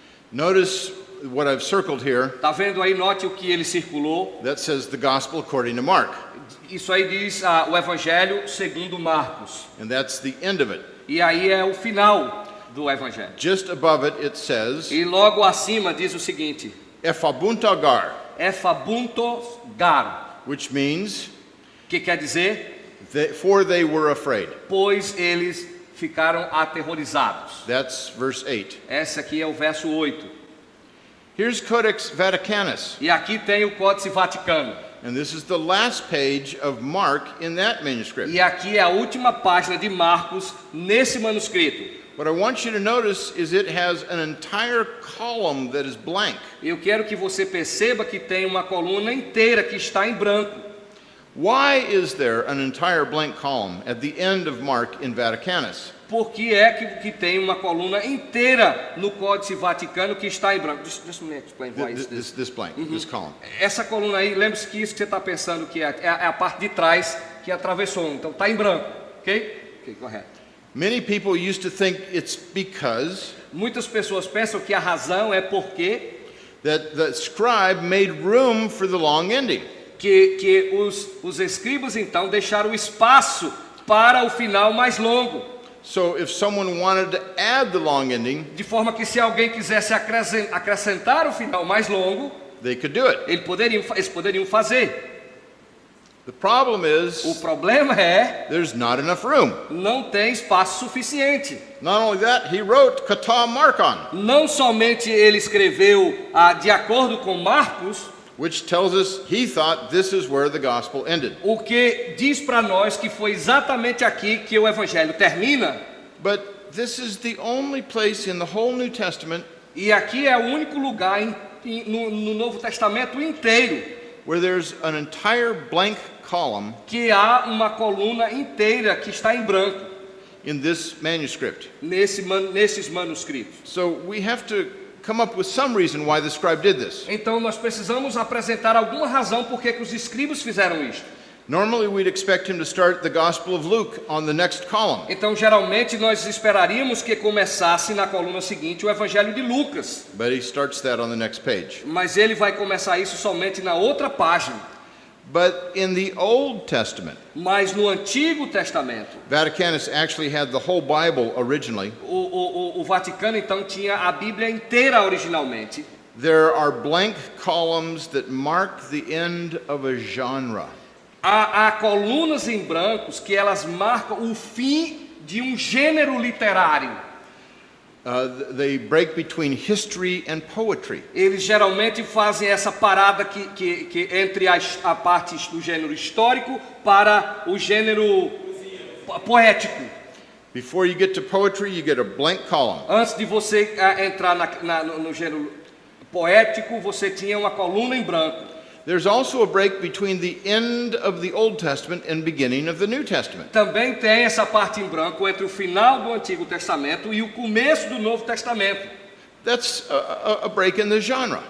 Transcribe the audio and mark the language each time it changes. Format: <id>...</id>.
<en>Notice what I've circled here.</en> <pt>Tá vendo aí? Note o que ele circulou.</pt> <en>That says the gospel according to Mark.</en> <pt>Isso aí diz o Evangelho segundo Marcos.</pt> <en>And that's the end of it.</en> <pt>E aí é o final do Evangelho.</pt> <en>Just above it says,</en> <pt>E logo acima diz o seguinte:</pt> <el>Ephobuntagar, Ephobuntos gar,</el> <en>which means</en> <pt>que quer dizer?</pt> <en>For they were afraid.</en> <pt>Pois eles ficaram aterrorizados.</pt> <en>That's verse 8.</en> <pt>Esse aqui é o verso 8.</pt> <en>Here's Codex Vaticanus.</en> <pt>E aqui tem o Códice Vaticano.</pt> <en>And this is the last page of Mark in that manuscript.</en> <pt>E aqui é a última página de Marcos nesse manuscrito.</pt> <en>What I want you to notice is it has an entire column that is blank.</en> <pt>Eu quero que você perceba que tem uma coluna inteira que está em branco.</pt> <en>Why is there an entire blank column at the end of Mark in Vaticanus?</en> <pt>Por que é que tem uma coluna inteira no Códice Vaticano que está em branco?</pt> <en>Just a minute, explain why is this. This blank, this column.</en> <pt>Essa coluna aí, lembre-se que isso que você está pensando que é a parte de trás que atravessou. Então está em branco, ok? Ok, correto.</pt> <en>Many people used to think it's because</en> <pt>Muitas pessoas pensam que a razão é porque</pt> <en>that the scribe made room for the long ending.</en> <pt>que os escribas então deixaram espaço para o final mais longo.</pt> <en>So if someone wanted to add the long ending,</en> <pt>De forma que se alguém quisesse acrescentar o final mais longo,</pt> <en>they could do it.</en> <pt>eles poderiam fazer.</pt> <en>The problem</en> <pt>O</pt> <en>is</en> <pt>problema é,</pt> <en>there's not enough room.</en> <pt>não tem espaço suficiente.</pt> <en>Not only that, he wrote</en> <el>kata markon,</el> <pt>Não somente ele escreveu de acordo com Marcos,</pt> <en>which tells us he thought this is where the gospel ended.</en> <pt>o que diz para nós que foi exatamente aqui que o evangelho termina.</pt> <en>But this is the only place in the whole New Testament</en> <pt>E aqui é o único lugar no Novo Testamento inteiro</pt> <en>where there's an entire blank column</en> <pt>que há uma coluna inteira que está em branco</pt> <en>in this manuscript.</en> <pt>nesses manuscritos.</pt> <en>So we have to come up with some reason why the scribe did this.</en> <pt>Então nós precisamos apresentar alguma razão por que os escribas fizeram isto.</pt> <en>Normally we'd expect him to start the Gospel of Luke on the next column.</en> <pt>Então geralmente nós esperaríamos que começasse na coluna seguinte o Evangelho de Lucas,</pt> <en>But he starts that on the next page.</en> <pt>mas ele vai começar isso somente na outra página.</pt> <en>But in the Old Testament,</en> <pt>Mas no Antigo Testamento,</pt> <en>Vaticanus actually had the whole Bible originally.</en> <pt>o Vaticano então tinha a Bíblia inteira originalmente.</pt> <en>There are blank columns that mark the end of a genre.</en> <pt>Há colunas em brancos que elas marcam o fim de um gênero literário.</pt> <en>They break between history and poetry.</en> <pt>Eles geralmente fazem essa parada que entre a parte do gênero histórico para o gênero poético.</pt> <en>Before you get to poetry, you get a blank column.</en> <pt>Antes de você entrar no gênero poético, você tinha uma coluna em branco.</pt> <en>There's also a break between the end of the Old Testament and beginning of the New Testament.</en> <pt>Também tem essa parte em branco entre o final do Antigo Testamento e o começo do Novo Testamento.</pt> <en>That's a break in the genre.</en>